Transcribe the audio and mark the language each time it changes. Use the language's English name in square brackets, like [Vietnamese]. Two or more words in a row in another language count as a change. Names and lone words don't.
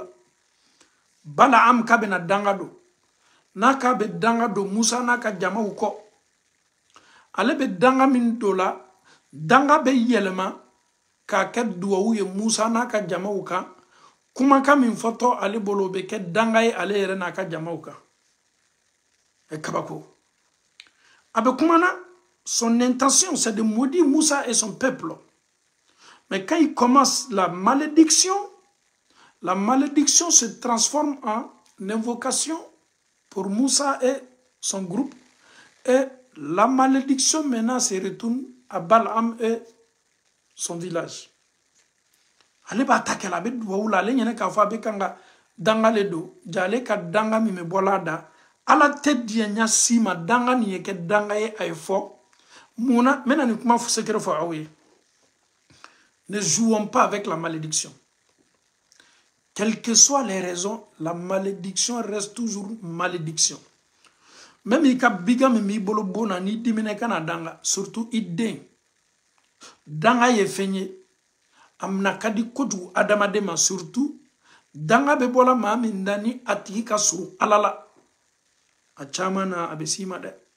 [Bambara] Balaam ka bɛna danga don, n'a ka bɛ danga don Musa n'a ka jamaw kɔ, ale bɛ danga min don la, danga bɛ yɛlɛma k'a kɛ duwawu ye Musa n'a ka jamaw kan. Kumakan min fɔtɔ ale bolo o bɛ kɛ danga ye ale yɛrɛ n'a ka jamaw kan. Kabako. A bɛ kumana, [French] son intention c'est de maudire Moussa et son peuple. Mais quand il commence la malédiction se transforme en invocation pour Moussa et son groupe. Et la malédiction maintenant se retourne à Balaam et son village. [Bambara] Ale b'a [French] attaquer la bête [Bambara] duwawu la, ale ɲɛnɛ k'a fɔ a bɛ kan ka danga le don, jale ka danga min bɛ bɔla da, ala tɛ diɲɛ si ma danga nin ye kɛ danga ye a ye fɔ. Mun na nin kuma secret fɔ aw ye. [French] Ne jouons pas avec la malédiction. Quelles que soient les raisons, la malédiction reste toujours malédiction. [Bambara] Même i ka biga min b'i bolo bon na n'i dimina kana danga, surtout i den. Danga ye fɛn ye, amna kadi kojugu adamaden ma, surtout danga bɛ bɔla maa min da ni a tigi ka surun Ala la. A caman na a bɛ s'i ma dɛ.